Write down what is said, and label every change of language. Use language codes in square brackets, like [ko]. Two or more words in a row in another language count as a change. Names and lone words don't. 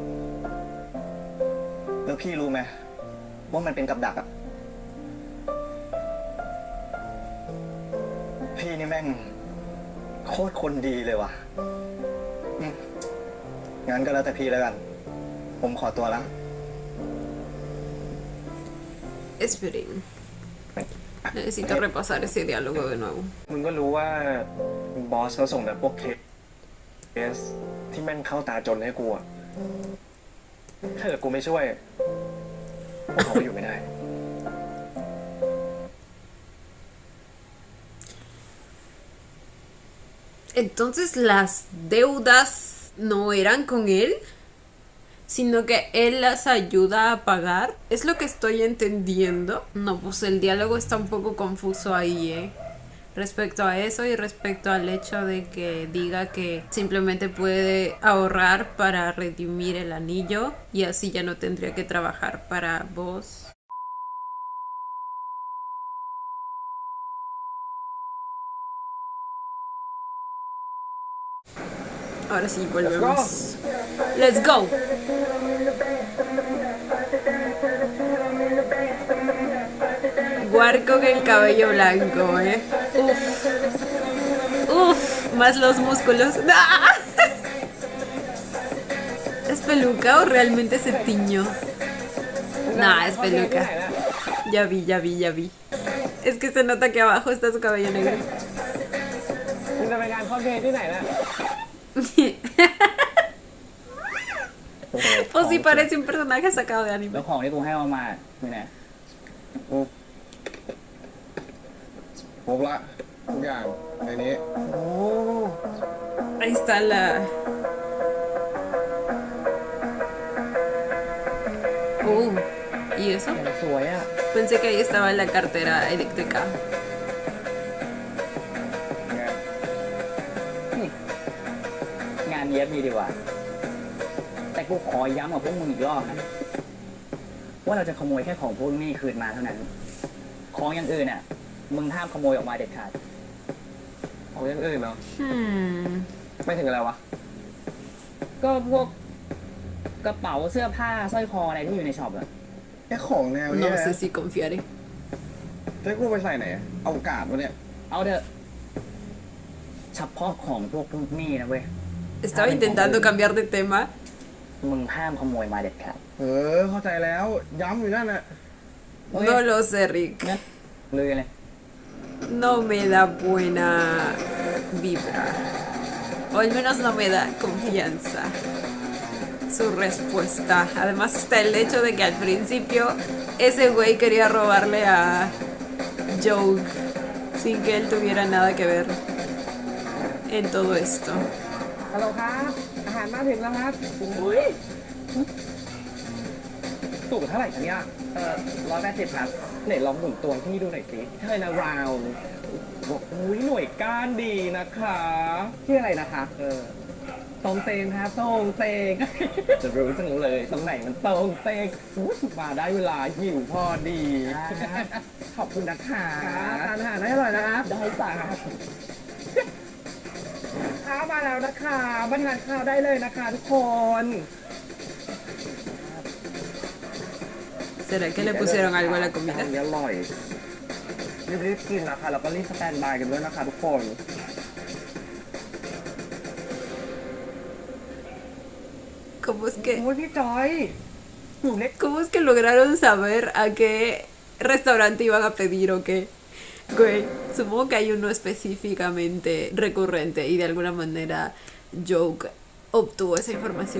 [th] แล้วพี่รู้ไหมว่ามันเป็นกับดักอะพี่นี่แม่งโคตรคนดีเลยว่ะงั้นก็แล้วแต่พี่แล้วกัน ผมขอตัวละ [es] Esperen. Necesito repasar ese diálogo de nuevo. [th] มึงก็รู้ว่าบอสเขาส่งแต่พวกเคสที่แม่งเข้าตาจนให้กูอะถ้าเกิดกูไม่ช่วย พวกเขาก็อยู่ไม่ได้ [es] Entonces las deudas no eran con él, sino que él las ayuda a pagar. ¿Es lo que estoy entendiendo? No, pues el diálogo está un poco confuso ahí, respecto a eso y respecto al hecho de que diga que simplemente puede ahorrar para redimir el anillo y así ya no tendría que trabajar para vos. Ahora sí, volvemos. [en] Let's go. [es] Guar con el cabello blanco, Uf, más los músculos. ¡Ah! ¿Es peluca o realmente se tiñó? Nah, es peluca. Ya vi. Es que se nota que abajo está su cabello negro. [th] มึงจะไปงานคอสเพลย์ที่ไหนนะ [es] Pues sí parece un personaje sacado de [th] แล้ [es] anime. [th] วของที่กูให้มาคือไหน ครบละทุกอย่างในนี้ [es] Ahí está la... ¿Y eso? [th] สวยอ่ะ [es] Pensé que ahí estaba la cartera eléctrica. [th] งานเย็บมีดีกว่า แต่กูขอย้ำกับพวกมึงอีกรอบนะว่าเราจะขโมยแค่ของพวกนี้คืนมาเท่านั้น ของอย่างอื่นอ่ะ มึงห้ามขโมยออกมาเด็ดขาด เอาอย่างอื่นเนาะ Hmm. ไม่ถึงอะไรวะ ก็พวกกระเป๋าเสื้อผ้าสร้อยคออะไรที่อยู่ในช็อปอะ แค่ของแนวนี้ [es] No [th] นะ [es] sé si confiaré. [th] จะให้กูไปใส่ไหนอะเอากาดวะเนี่ย เอาเถอะเฉพาะของพวกนี้นะเว้ย [es] Estaba intentando cambiar de tema. [th] มึงห้ามขโมยมาเด็ดขาด เข้าใจแล้ว ย้ำอยู่นั่นน่ะ [es] No lo sé, Rick. [th] งั้นเลยเลย [es] No me da buena vibra. O al menos no me da confianza su respuesta. Además está el hecho de que al principio ese güey quería robarle a Joe sin que él tuviera nada que ver en todo esto. [th] ฮัลโหลครับ อาหารมาถึงแล้วครับ อุ้ย ตู้เท่าไหร่คะเนี่ย 180ครับ ไหนลองหมุนตัวที่ดูหน่อยสิเธอนะราวบอกอุ้ยหน่วยก้านดีนะคะชื่ออะไรนะคะตรงเตงครับตรงเตง จะรู้จังเลยตรงไหนมันตรงเตงอุ๊ยมาได้เวลาหิวพอดีขอบคุณนะคะทานอาหารให้อร่อยนะครับได้จ้าข้าวมาแล้วนะคะมาทานข้าวได้เลยนะคะทุกคน [es] ¿Será que le pusieron algo a la [th] อัน [es] comida? [th] นี้อร่อยรีบๆกินนะคะแล้วก็รีบสแตนบายกันด้วยนะคะทุกคน [es] ¿Cómo es que, [th] โอ้ยพี่จอยหนูเล็ก [es] cómo es que lograron saber a qué restaurante iban a pedir o qué? Güey, supongo que hay uno específicamente recurrente y de alguna manera Joke obtuvo esa información.